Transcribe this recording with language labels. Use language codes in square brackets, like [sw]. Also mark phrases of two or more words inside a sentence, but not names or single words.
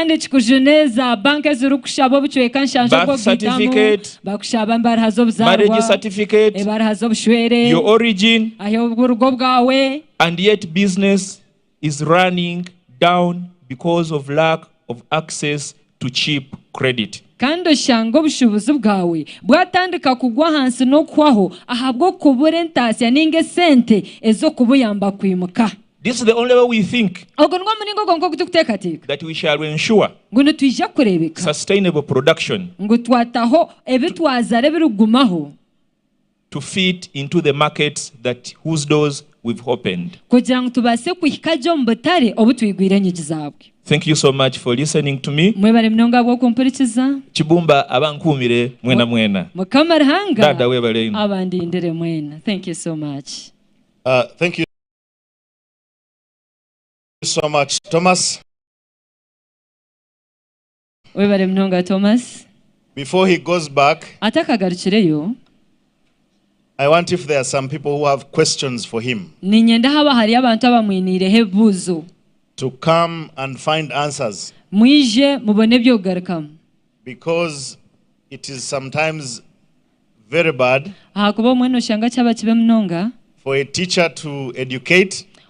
[en] Birth certificate, marriage certificate, your origin, and yet business is running down because of lack of access to cheap credit. [nyn] kandi oshanga obushobozi bwawe bwatandika kugwa hansi n'okwaho ahabwo kubura entaasya ninga esente ez'okubuyamba kwimuka. [en] This is the only way we think that we shall ensure sustainable production to fit into the markets that whose doors we've opened. Thank you so much for listening to me. [nyn] Chibumba abankumire mwena mwena. Dada webale. [en] Thank you so much. Thank you so much, Thomas. Thomas. Before he goes back, I want if there are some people who have questions for him to come and find answers, because it is sometimes very bad for a teacher to educate